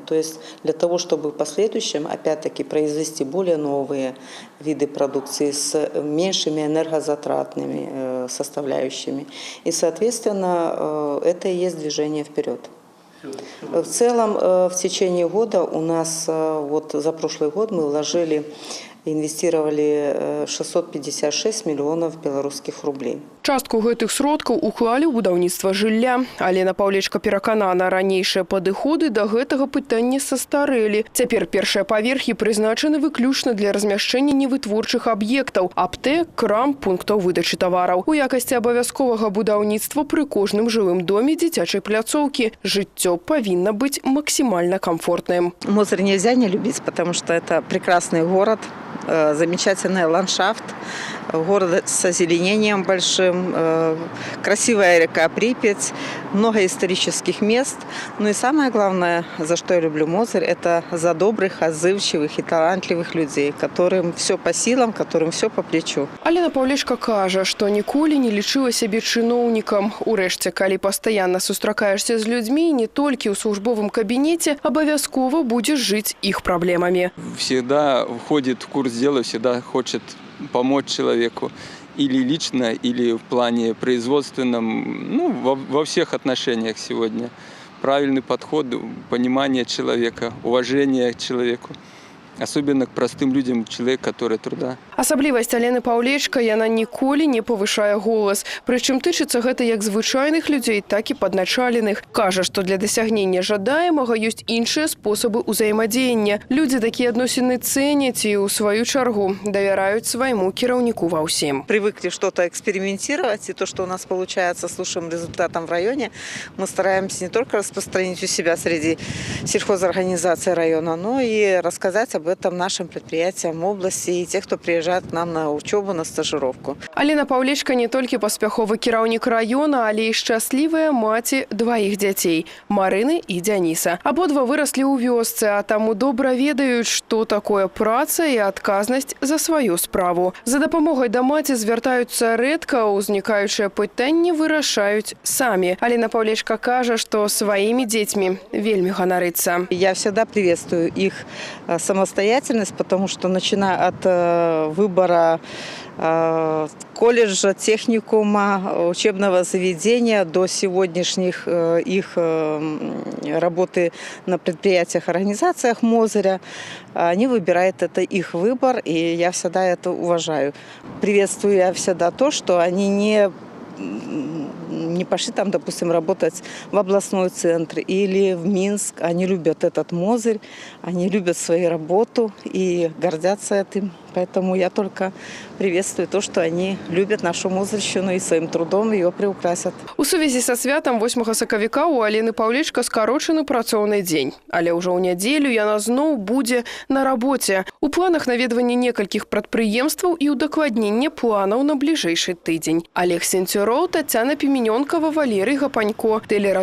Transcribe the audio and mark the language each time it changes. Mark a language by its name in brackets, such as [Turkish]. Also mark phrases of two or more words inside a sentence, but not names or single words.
[Russian] То есть для того, чтобы в последующем, опять-таки, произвести более новые виды продукции с меньшими энергозатратными составляющими. И, соответственно, это и есть движение вперед. В целом, в течение года у нас, вот за прошлый год мы вложили, инвестировали 656 миллионов белорусских рублей. [Belarusian] Частку гэтых сродкаў уклалі ў будаўніцтва жылля. Алена Паўлечка пераканана, ранейшыя падыходы да гэтага пытання састарэлі. Цяпер першыя паверхі прызначаны выключна для размяшчэння невытворчых аб'ектаў – аптэк, крам, пунктаў выдачы тавараў. У якасці абавязковага будаўніцтва пры кожным жылым доме дзіцячай пляцоўкі жыццё павінна быць [Russian] максимально комфортным. Мозырь нельзя не любить, потому что это прекрасный город, замечательный ландшафт, город с озеленением большим, красивая река Припять, много исторических мест. Ну и самое главное, за что я люблю Мозырь, это за добрых, отзывчивых и талантливых людей, которым все по силам, которым все по плечу. [Belarusian] Алена Паўлечка кажа, што ніколі не лічыла сябе чыноўнікам. Урэшце, калі пастаянна сустракаешся з людзьмі, не толькі ў службовым кабінеце, абавязкова будзеш жыць іх праблемамі. [Russian] Всегда входит в курс дела, всегда хочет помочь человеку или лично, или в плане производственном, ну, во всех отношениях сегодня. Правильный подход, понимание человека, уважение к человеку. Особенно к простым людям, человек, который труда. [Belarusian] Асаблівасць Алены Паўлечка, яна ніколі не павышае голас. Прычым тычыцца гэта як звычайных людзей, так і падначаленых. Кажа, што для дасягнення жадаемага ёсць іншыя спосабы ўзаемадзеяння. Людзі такія адносіны цэняць і, ў сваю чаргу, давяраюць свайму кіраўніку ва ўсім. [Russian] Привыкли что-то экспериментировать, и то, что у нас получается с лучшим результатом в районе, мы стараемся не только распространить у себя среди сельхозорганизаций района, но и рассказать об этом нашим предприятиям в области и тех, кто приезжает к нам на учебу, на стажировку. [Belarusian] Алена Паўлечка не толькі паспяховы кіраўнік района, але і шчаслівая маці дваіх дзяцей – Марыны і Дзяніса. Абодва выраслі ў вёсцы, а таму добра ведаюць, што такое праца і адказнасць за сваю справу. За дапамогай да маці звяртаюцца рэдка, узнікаючыя пытанні вырашаюць самі. Алена Паўлечка кажа, што сваімі дзецьмі вельмі ганарыцца. [Russian] Я всегда приветствую их самостоятельность, потому что начиная от выбора колледжа, техникума, учебного заведения до сегодняшних их работы на предприятиях, организациях Мозыря, они выбирают, это их выбор, и я всегда это уважаю. Приветствую я всегда то, что они не пошли там, допустим, работать в областной центр или в Минск. Они любят этот Мозырь, они любят свою работу и гордятся этим. Поэтому я только приветствую то, что они любят нашу Мозырщину и своим трудом ее приукрасят. [Belarusian] У сувязі са святам 8 сакавіка у Алены Паўлечка скарочаны працоўны дзень. Але ўжо ў нядзелю яна зноў будзе на рабоце. У планах наведвання некалькіх прадпрыемстваў і ўдакладненне планаў на бліжэйшы тыдзень. Олег Сенцюроў, Тацяна Піменёнкава, Валерый Гапанько.